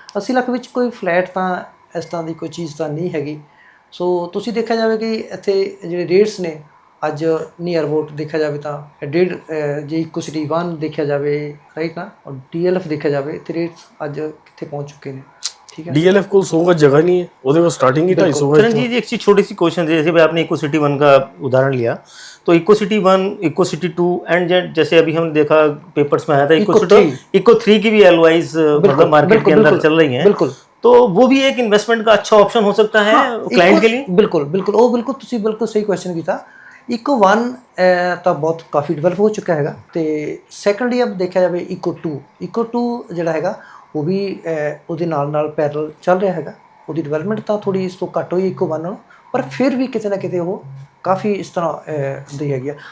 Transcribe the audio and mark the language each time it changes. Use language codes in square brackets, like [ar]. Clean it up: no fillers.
[pa] 80 ਲੱਖ ਵਿੱਚ ਕੋਈ ਫਲੈਟ ਤਾਂ ਇਸ ਤਰ੍ਹਾਂ ਦੀ ਕੋਈ ਚੀਜ਼ ਤਾਂ ਨਹੀਂ ਹੈਗੀ। ਸੋ ਤੁਸੀਂ ਦੇਖਿਆ ਜਾਵੇ ਕਿ ਇੱਥੇ ਜਿਹੜੇ ਰੇਟਸ ਨੇ ਅੱਜ ਨੀਅਰ ਅਬਾਊਟ ਦੇਖਿਆ ਜਾਵੇ ਤਾਂ ਜੇ ਇਕੋ ਸਿਟੀ 1 ਦੇਖਿਆ ਜਾਵੇ, ਰਾਈਟ ਨਾ, ਔਰ DLF ਦੇਖਿਆ ਜਾਵੇ ਤੇ ਰੇਟਸ ਅੱਜ ਕਿੱਥੇ ਪਹੁੰਚ ਚੁੱਕੇ ਨੇ, [hi] ठीक है। DLF को 100 का जगह नहीं है, [pa] ਉਹਦੇ ਕੋਲ ਸਟਾਰਟਿੰਗ ਹੀ [hi] 250 है। चरण जी एक चीज छोटी सी क्वेश्चन, जैसे भी आपने इको सिटी 1 का उदाहरण लिया, तो eco city 1, eco city 2 and जैसे अभी हमने देखा पेपर्स में आया था इको 3 की भी LOIs मतलब मार्केट के अंदर चल रही हैं, बिल्कुल। तो वो भी एक इन्वेस्टमेंट का अच्छा ऑप्शन हो सकता है क्लाइंट के लिए। बिल्कुल बिल्कुल [pa] ਉਹ ਬਿਲਕੁਲ ਤੁਸੀਂ ਬਿਲਕੁਲ ਸਹੀ ਕੁਐਸਚਨ ਕੀਤਾ। ਇਕੋ 1 ਤਾਂ ਬਹੁਤ ਕਾਫੀ ਡਿਵੈਲਪ ਹੋ ਚੁੱਕਾ ਹੈਗਾ ਤੇ ਸੈਕੰਡਲੀ ਅਬ ਦੇਖਿਆ ਜਾਵੇ ਇਕੋ 2 ਜਿਹੜਾ ਹੈਗਾ ਉਹ ਵੀ ਉਹਦੇ ਨਾਲ ਪੈਰਲ ਚੱਲ ਰਿਹਾ ਹੈਗਾ। ਉਹਦੀ ਡਿਵੈਲਪਮੈਂਟ ਤਾਂ ਥੋੜੀ ਇਸ ਤੋਂ ਘੱਟ ਹੋਈ ਇਕੋ 1 ਨਾਲੋਂ, ਪਰ ਫਿਰ ਵੀ ਕਿਤੇ ਨਾ ਕਿਤੇ ਉਹ ਕਾਫੀ ਇਸ ਤਰ੍ਹਾਂ ਹੁੰਦੀ ਹੈਗੀ ਆ।